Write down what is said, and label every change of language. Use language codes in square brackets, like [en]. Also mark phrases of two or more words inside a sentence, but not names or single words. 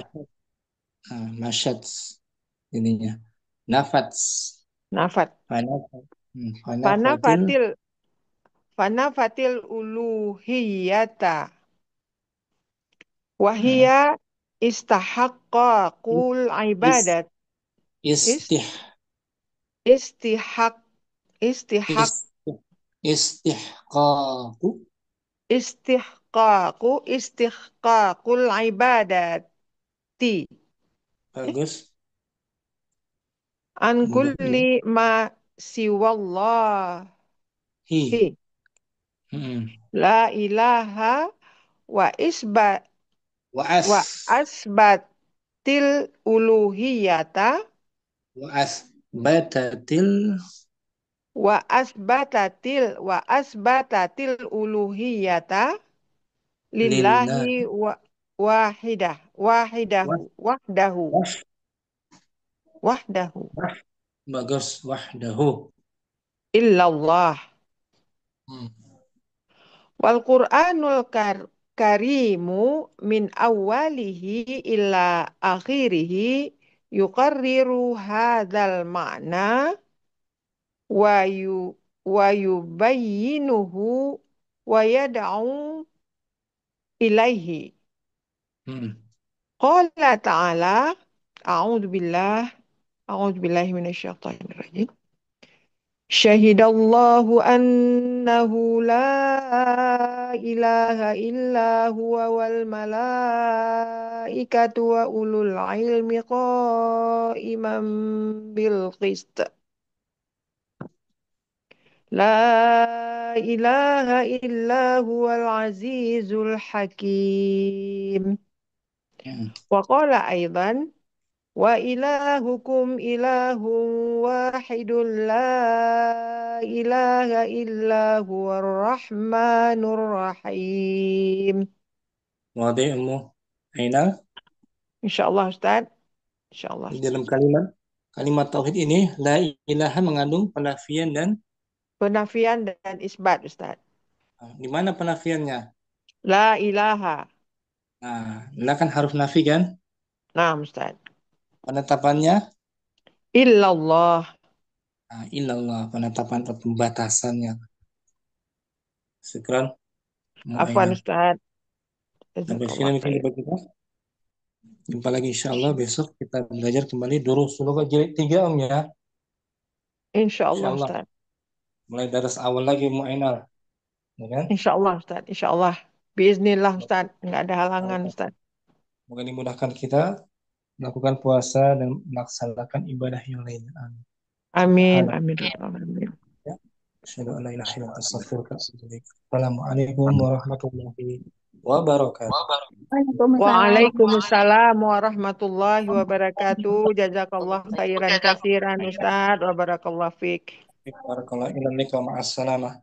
[ar] masyad, masyad ininya. Nafats, Nafat. fanafat, fanafatil, فنفت. فنفت الألوهية. uh, وهي استحقاق is, ibadat. Is, istih, istihaq. Istihaq. اس، استحقاق, استحقاق العبادة. [id] bagus, An ya. [ar] كل ما سوى الله. Hi, hmm. لا إله وإثبات و Waas, أثبت الألوهية waas, batatil, وأثبتت الألوهية lillah, لله وحده wah, wahdahu wah, wahdahu wah, bagus, wahdahu. إلا الله. Hmm. والقرآن الكريم من أوله إلى آخره يقرر هذا المعنى و يـ ويبينه ويدعو إليه. Hmm. قال تعالى أعوذ بالله من الشيطان الرجيم. شهد الله أنه لا إله إلا هو والملائكة وأولو العلم قائما بالقسط. لا إله إلا هو العزيز الحكيم. Hmm. وقال أيضا وإلهكم إله واحد لا إله إلا هو الرحمن الرحيم. Wadai'mu, Aina, إن شاء الله أستاذ. إن شاء الله [id] di Ustaz. dalam kalimat tauhid ini [ar] لا إله [id] mengandung penafian dan Penafian dan isbat Ustaz. di mana penafiannya? [ar] لا إله. [id] La kan haruf nafi kan? Nah Ustaz. Penetapannya [ar] إلا الله. [id] illallah, penetapan atau pembatasannya. [ar] Syukran, Afwan Mu'ainah. [id] Ustaz. Sampai sini [ar] جزاك الله [id] mungkin [ar] خير. [id] jumpa kita. Jumpa lagi insyaAllah besok kita belajar kembali Durus Lughat jilid 3 Om ya. [ar] إن شاء الله إن شاء الله. [id] Ustaz. Mulai dari awal lagi Mu'ainah. Ya kan? [ar] إن شاء الله أستاذ. إن شاء الله. بإذن الله أستاذ. [id] Enggak ada halangan Ustaz. Semoga dimudahkan kita melakukan puasa dan melaksanakan ibadah yang lain. [ar] Amin. Amin. سبحان الله. Amin. Amin. [id] Ya. [ar] أشهد أن لا إله إلا الله وأستغفرك وأتوب إليك. السلام عليكم ورحمة الله وبركاته. Waalaikumsalam. وعليكم السلام ورحمة الله وبركاته. جزاك الله خيرا كثيرا أستاذ. وبارك الله فيك. بارك الله إليك ومع السلامة.